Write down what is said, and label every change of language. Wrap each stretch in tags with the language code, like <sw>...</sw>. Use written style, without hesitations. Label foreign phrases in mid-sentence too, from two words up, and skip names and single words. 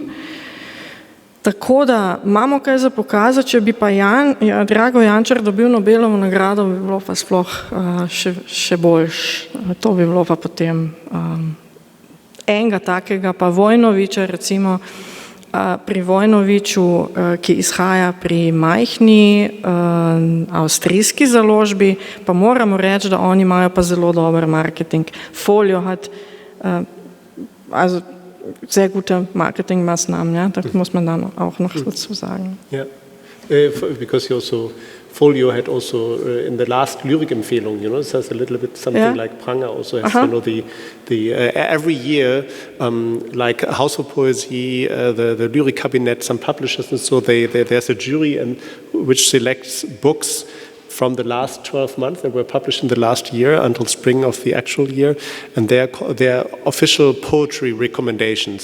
<sl>Tako da imamo kaj za pokazati, če bi pa Drago Jančar dobil Nobelovo nagrado, bi bilo pa sploh še boljš. To bi bilo pa potem enega takega, pa Vojnoviča recimo, pri Vojnoviču, ki izhaja pri majhni avstrijski založbi, pa moramo reči, da oni imajo pa zelo dober marketing.</sl> <de>Folio hat sehr gute Marketingmaßnahmen, ja, das muss man dann auch noch dazu sagen.</de> <en>Yeah, because you also Folio had also in the last Lyrikempfehlung, it says a little bit something like Pranger also has, every year, like House of Poesie, the Lyrikkritik, some publishers, and so there's a jury which selects books from the last 12 months that were published in the last year until spring of the actual year, and their official poetry recommendations.</en>